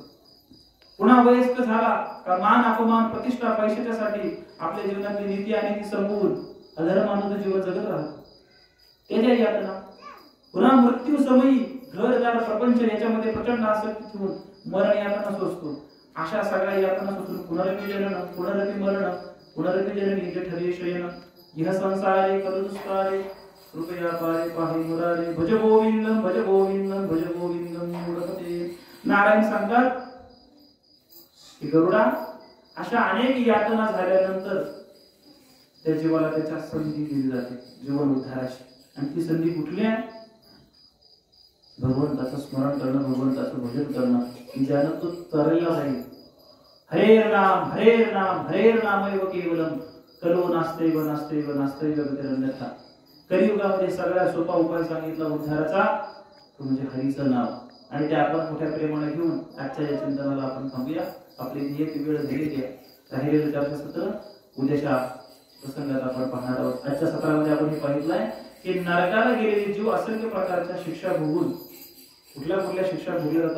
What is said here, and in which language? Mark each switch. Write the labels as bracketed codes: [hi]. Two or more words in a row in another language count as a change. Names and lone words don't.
[mr] पुन्हा वयस्क झाला का मान अपमान प्रतिष्ठा पैशाच्यासाठी आपल्या जीवनातली नीती आणि ती संपवून अधर्मानं जीवन जगत राहतो. त्याच्या यातना पुन्हा मृत्यू समयी घरदार प्रपंच याच्यामध्ये प्रचंड आसक्ती ठेवून मरण यातना सोसतो. अशा सगळ्या यातना सोसून [sa] पुनरपि जनन, पुनरपि मरण, पुनरपि जननी जे ठरे शयन, इह संसारे कलुस्तारे कृपया पारे पाहि मुरारे, भज गोविंदम भज गोविंदम भज गोविंदम मूढमते. [mr] नारायण सांगतात की गरुडा अशा अनेक यातना झाल्यानंतर त्या जीवाला त्याच्या संधी दिली जाते जीवन उद्धाराची. आणि ती संधी कुठली आहे? भगवंताचं स्मरण करणं, भगवंताचं भजन करणं, की ज्यानं तो तरला जाईल. [sa] हरेर नाम हरेर नाम हरेर नामैव केवलम कलो नास्तेव नास्तेव नास्तेव गतिरन्यथा. [mr] कलियुगामध्ये सगळ्यात सोपा उपाय सांगितला उद्धाराचा तो म्हणजे हरीचं नाव. आणि ते आपण मोठ्या प्रेमाने घेऊन आजच्या या चिंतनाला आपण थांबूया. आपली नियत वेळ झालेली आहे. राहिलेलं चर्चासत्र उद्याच्या प्रसंगात आपण पाहणार आहोत. आजच्या सत्रामध्ये आपण हे पाहिलंय की नरकाला गेलेले जीव असंख्य प्रकारच्या शिक्षा भोगून कुठल्या शिक्षा भोगल्या जातात.